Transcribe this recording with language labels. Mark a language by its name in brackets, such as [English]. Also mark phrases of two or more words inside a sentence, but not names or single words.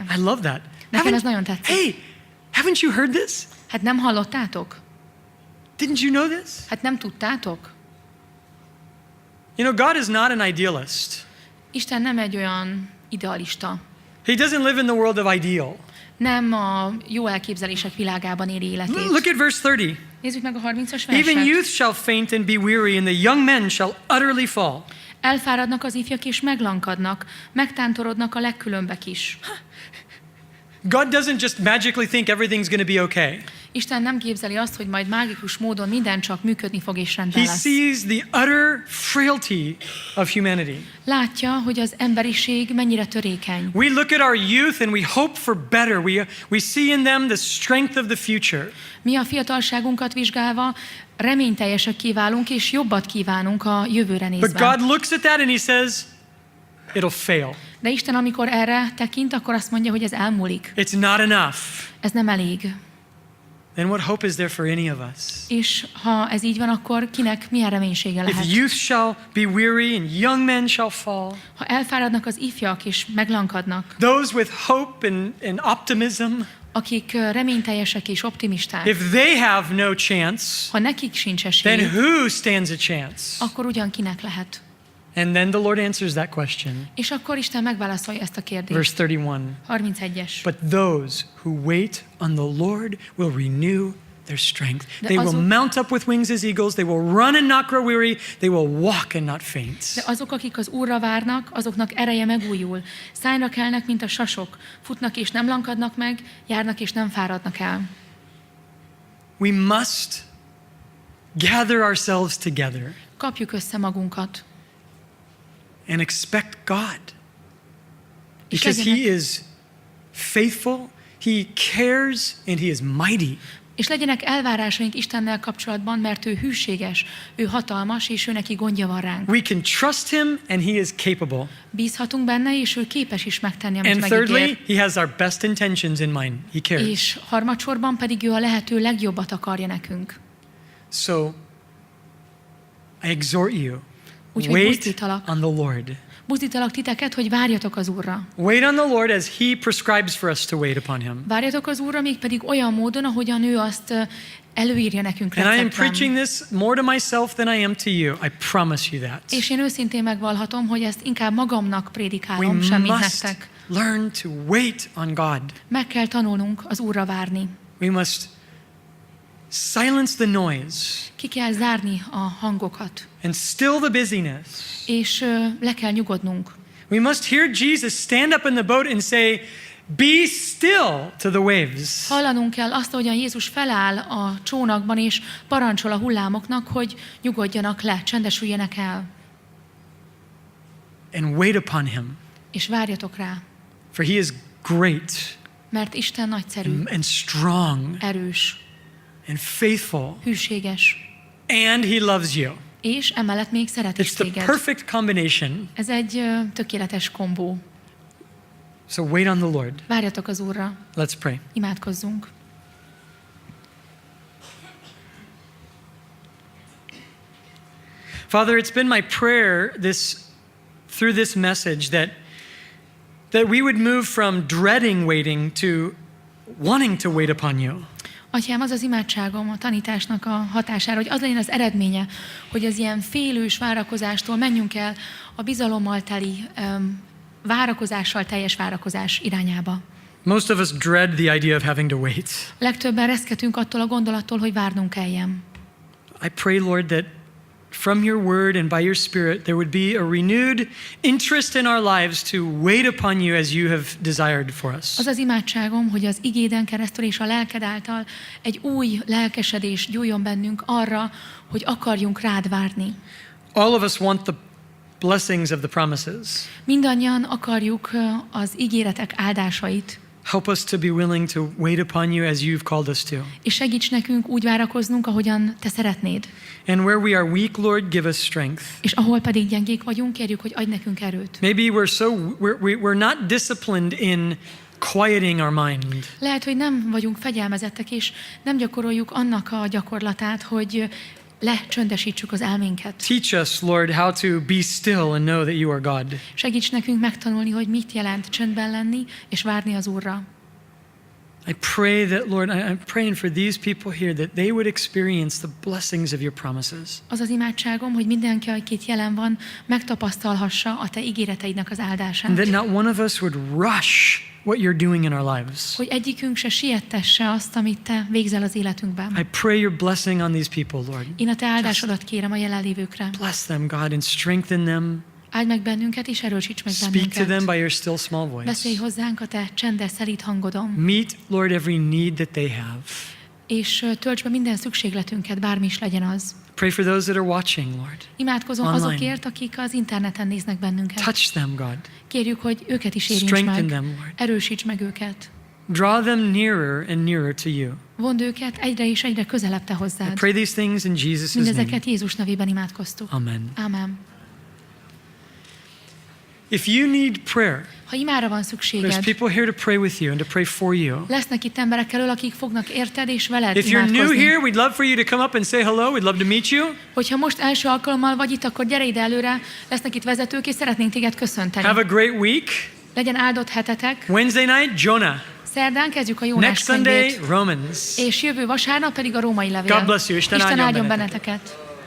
[English] I love that. [Hungarian] Nekem ez nagyon tetszik. [English] Hey, haven't you heard this? [Hungarian] Hát nem hallottátok? [English] Didn't you know this? [Hungarian] Hát nem tudtátok? [English] You know, God is not an idealist. [Hungarian] Isten nem egy olyan idealista. [English] He doesn't live in the world of ideal. [Hungarian] Nem a jó elképzelések világában éli életét. [English] Look at verse 30. [Hungarian] Nézzük meg a 30-as [English] Even [Hungarian] verset. [English] youth shall faint and be weary, and the young men shall utterly fall. [Hungarian] Elfáradnak az ifjak és meglankadnak, megtántorodnak a legkülönbek is. [English] God doesn't just magically think everything's going to be okay. [Hungarian] Isten nem képzeli azt, hogy majd mágikus módon minden csak működni fog és rendben [English] He [Hungarian] lesz. [English] sees the utter frailty of humanity. [Hungarian] Látja, hogy az emberiség mennyire törékeny. [English] We look at our youth and we hope for better. We see in them the strength of the future. [Hungarian] Mi a fiatalságunkat vizsgálva reményteljesek válunk és jobbat kívánunk a jövőre [English] But [Hungarian] nézve. [English] God looks at that and he says, it'll fail. [Hungarian] De Isten, amikor erre tekint, akkor azt mondja, hogy ez elmúlik. [English] It's not enough. [Hungarian] Ez nem elég. [English] Then what hope is there for any of us? [Hungarian] És ha ez így van, akkor kinek milyen reménysége lehet? [English] If youth shall be weary and young men shall fall, [Hungarian] Ha elfáradnak az ifjak és meglankadnak, [English] those with hope and optimism, [Hungarian] akik reményteljesek és optimisták, [English] if they have no chance, [Hungarian] ha nekik sincs [English] then [Hungarian] esély, [English] who stands a chance? [Hungarian] akkor ugyan kinek lehet? [English] And then the Lord answers that question. [Hungarian] És akkor Isten megválaszolja ezt a kérdést. [English] Verse 31. [Hungarian] 31-es. [English] But those who wait on the Lord will renew their strength. They will [Hungarian] azok- [English] mount up with wings as eagles. They will run and not grow weary. They will walk and not faint. [Hungarian] De azok, akik az Úrra várnak, azoknak ereje megújul. Szájra kelnek, mint a sasok. Futnak és nem lankadnak meg, járnak és nem fáradnak el. [English] We must gather ourselves together [Hungarian] Kapjuk össze magunkat. [English] and expect God. [Hungarian] És [English] Because He [Hungarian] legyenek- [English] is faithful, He cares, and He is mighty. [Hungarian] És legyenek elvárásaink Istennel kapcsolatban, mert ő hűséges, ő hatalmas, és ő neki gondja van ránk. [English] We can trust Him, and He is capable. [Hungarian] Bízhatunk benne, és ő képes is megtenni, amit [English] And thirdly, [Hungarian] megígér. [English] He has our best intentions in mind. He cares. [Hungarian] És harmadsorban pedig ő a lehető legjobbat akarja nekünk. [English] So, I exhort you, [Hungarian] Úgyhogy [English] wait [Hungarian] buzdítalak. [English] on the Lord. [Hungarian] Buzdítalak titeket, hogy várjatok az Úrra. [English] Wait on the Lord as He prescribes for us to wait upon Him. [Hungarian] Várjatok az Úrra, mégpedig olyan módon, ahogyan ő azt előírja nekünk [English] And I am [Hungarian] receptben. [English] preaching this more to myself than I am to you. I promise you that. [Hungarian] És én őszintén megvallhatom, hogy ezt inkább magamnak [English] We [Hungarian] prédikálom, semmint [English] must [Hungarian] nektek. [English] learn to wait on God. [Hungarian] Meg kell tanulnunk az Úrra várni. [English] We must silence the noise [Hungarian] Ki kell zárni a hangokat, [English] and still the busyness. [Hungarian] és le kell nyugodnunk. [English] We must hear Jesus stand up in the boat and say, "Be still," to the waves. [Hungarian] Hallanunk kell azt, ahogyan Jézus feláll a csónakban, és parancsol a hullámoknak, hogy nyugodjanak le, csendesüljenek el, [English] And wait upon Him, [Hungarian] és várjatok rá, [English] for He is great [Hungarian] mert Isten nagyszerű, [English] and strong [Hungarian] erős, [English] and faithful, [Hungarian] hűséges, [English] and He loves you. [Hungarian] és emellett még szeret is [English] It's the [Hungarian] téged. [English] perfect combination. [Hungarian] Ez egy tökéletes kombó. [English] So wait on the Lord. [Hungarian] Várjatok az Úrra. [English] Let's pray. [Hungarian] Imádkozzunk. [English] Father, it's been my prayer through this message that we would move from dreading waiting to wanting to wait upon you. [Hungarian] Atyám, az az imádságom a tanításnak a hatására, hogy az legyen az eredménye, hogy az ilyen félős várakozástól menjünk el a bizalommal teli, várakozással teljes várakozás irányába. [English] Most of us dread the idea of having to wait. [Hungarian] Legtöbben reszketünk attól a gondolattól, hogy várnunk kelljen. [English] I pray, Lord, that from your word and by your spirit there would be a renewed interest in our lives to wait upon you as you have desired for us. [Hungarian] Az az imádságom, hogy az igéden keresztül és a lelked által egy új lelkesedés gyújjon bennünk arra, hogy akarjunk rád várni. [English] All of us want the blessings of the promises. [Hungarian] Mindannyian akarjuk az ígéretek áldásait. [English] Help us to be willing to wait upon you as you've called us to. [Hungarian] És segíts nekünk úgy várakoznunk, ahogyan te szeretnéd. [English] And where we are weak, Lord, give us strength. [Hungarian] És ahol pedig gyengék vagyunk, kérjük, hogy adj nekünk erőt. [English] Maybe we're not disciplined in quieting our mind. [Hungarian] Lehet, hogy nem vagyunk fegyelmezettek, és nem gyakoroljuk annak a gyakorlatát, hogy lecsöndesítsük az elménket. [English] Teach us, Lord, how to be still and know that you are God. [Hungarian] Segíts nekünk megtanulni, hogy mit jelent csöndben lenni és várni az Úrra. [English] I pray that, Lord, I'm praying for these people here that they would experience the blessings of your promises. [Hungarian] Az az imádságom, hogy mindenki, aki itt jelen van, megtapasztalhassa a te ígéreteidnek az áldását. [English] And that not one of us would rush what you're doing in our lives. [Hungarian] Hogy egyikünk se siettesse azt, amit te végzel az életünkben. [English] I pray your blessing on these people, Lord. [Hungarian] Én a te áldásodat kérem a jelenlévőkre. [English] Bless them, God, and strengthen them. [Hungarian] Áld meg bennünket, és erősíts meg [English] Speak to them [Hungarian] bennünket. [English] by your still small voice. [Hungarian] Beszélj hozzánk a te csendes, szelíd hangodon. [English] Meet, Lord, every need that they have. [Hungarian] És töltsd be minden szükségletünket, bármi is legyen az. [English] Pray for those that are watching, Lord. [Hungarian] Imádkozom [English] Online. [Hungarian] azokért, akik az interneten néznek bennünket. [English] Touch them, God. [Hungarian] Kérjük, hogy őket is érints [English] Strengthen [Hungarian] meg. [English] them, Lord. [Hungarian] Erősíts meg őket. [English] Draw them nearer and nearer to you. [Hungarian] Vond őket egyre és egyre közelebb te [English] I [Hungarian] hozzád. [English] pray these things in Jesus' name. [Hungarian] Mindezeket Jézus nevében imádkoztuk. [English] Amen. [Hungarian] Ámen. [English] If you need prayer, [Hungarian] Ha imára van [English] there's [Hungarian] szükséged, [English] people here to pray with you and to pray for you. [Hungarian] lesznek itt emberek elől, akik fognak érted és veled [English] If you're new [Hungarian] imádkozni. [English] here, we'd love for you to come up and say hello. We'd love to meet you. [Hungarian] Hogyha most első alkalommal vagy itt, akkor gyere ide előre, lesznek itt vezetők, és szeretnénk téged köszönteni. [English] Have a great week. [Hungarian] Legyen áldott hetetek. [English] Wednesday night, Jonah. [Hungarian] Szerdán kezdjük a Jónás [English] Next Sunday, [Hungarian] könyvét. [English] Romans. [Hungarian] És jövő vasárnap pedig a római levél. [English] God bless you. [Hungarian] Isten áldjon áldjon benneteket. benneteket.